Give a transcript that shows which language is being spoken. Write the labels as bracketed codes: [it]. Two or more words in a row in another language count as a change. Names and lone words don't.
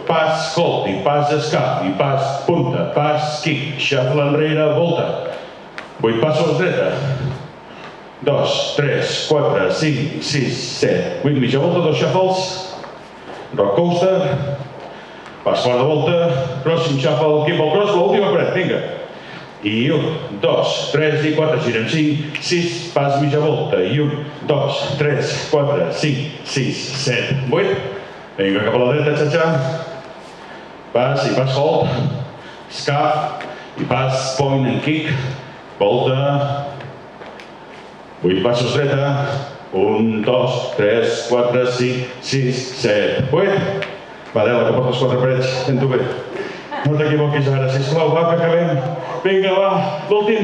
[ca] Pas, hold, i pas, escap, i pas, punta, pas, [en] kick, shuffle [ca] enrere, volta. 8 passos dreta. 2, 3, 4, 5, 6, 7, 8, mitja volta, 2 shuffles. [en] Rock coaster, [ca] pas quart de volta, [en] crossing shuffle, kickball cross, [ca] l'última paret, vinga. I 1, 2, 3 i 4, girem 5, 6, pas mitja volta, i 1, 2, 3, 4, 5, 6, 7, 8. Vinga, cap a la dreta, xatxa. Pas i pas hold, scap, i pas [en] point and kick, [ca] volta. 8 passos dreta. 1, 2, 3, 4, 5, 6, 7, 8. Va, Adela, que portes 4 parets, sento bé. No t'equivoquis ara, sisplau, va, que acabem.